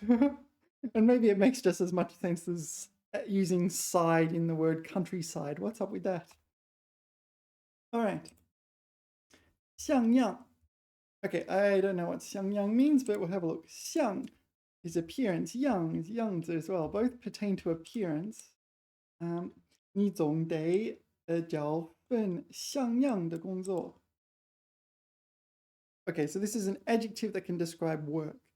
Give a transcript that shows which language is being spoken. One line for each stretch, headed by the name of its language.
English: And maybe it makes just as much sense as using side in the word countryside. What's up with that? All right. 像样. Okay, I don't know what 像样 means, but we'll have a look. 像 is appearance, yang is yang as well. Both pertain to appearance.
Chinese: 你总得找份像样的工作.
English: Okay, so this is an adjective that can describe work.